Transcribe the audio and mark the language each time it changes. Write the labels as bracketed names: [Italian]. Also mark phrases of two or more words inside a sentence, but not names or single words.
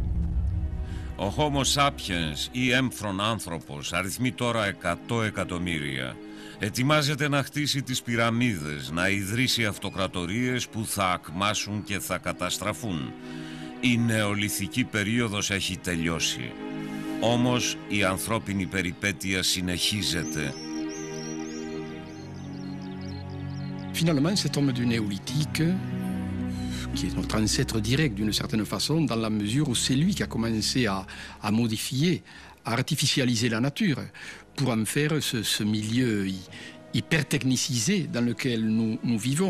[Greek] Ο Homo sapiens ή έμφρον άνθρωπος αριθμεί τώρα 100 εκατομμύρια. Ετοιμάζεται να χτίσει τις πυραμίδες, να ιδρύσει αυτοκρατορίες που θα ακμάσουν και θα καταστραφούν. Η νεολιθική περίοδος έχει τελειώσει. Όμως η ανθρώπινη περιπέτεια συνεχίζεται. [French] Finalement, cet homme du néolithique, qui est notre ancêtre direct d'une certaine façon, dans la mesure où c'est lui qui a commencé à modifier, à artificialiser la nature, pour en faire ce milieu hyper technicisé dans lequel nous vivons.